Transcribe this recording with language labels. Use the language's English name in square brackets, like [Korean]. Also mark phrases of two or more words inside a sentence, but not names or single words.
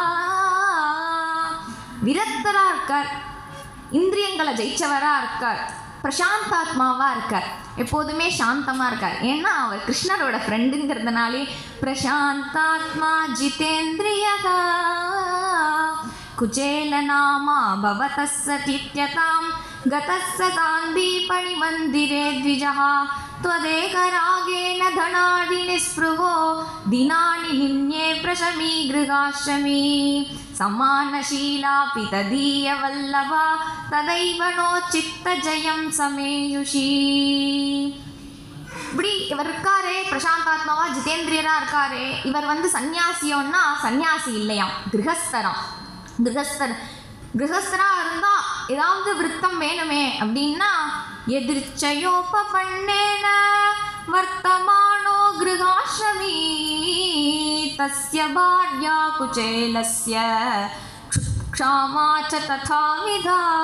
[Tamil] விரக்தரா இருக்கார், இந்திரியங்களை ஜெயிச்சவரா இருக்கார், பிரசாந்தாத்மாவாக இருக்கார், எப்போதுமே சாந்தமாக இருக்கார். ஏன்னா அவர் கிருஷ்ணரோட ஃப்ரெண்டுங்கிறதுனாலே [Sanskrit] प्रशान्तात्मा जितेन्द्रियः. कुचेल नामा भवतस्स तीर्थ्यतां गतस्स सान्दीपनि मन्दिरे द्विजः त्वदेकरागेण धनादि निस्पृहो दिनानि निन्ये प्रशमी गृहाश्रमी समानशीलापि तदीयवल्लभा तदैव नो चित्तजयं समेयुषी. [Tamil] இப்படி இவர் இருக்காரே, பிரசாந்தாத்மாவா ஜிதேந்திரியரா இருக்காரே. இவர் சன்னியாசியோன்னா சன்னியாசி இல்லையாம், கிரகஸ்தராம். கிரகஸ்தரா இருந்தா ஏதாவது விருத்தம் வேணுமே அப்படின்னா [Sanskrit] यदृच्छयोपपन्नेन वर्तमानो गृहाश्रमी तस्य भार्या कुचेलस्य क्षामा च तथाविधा.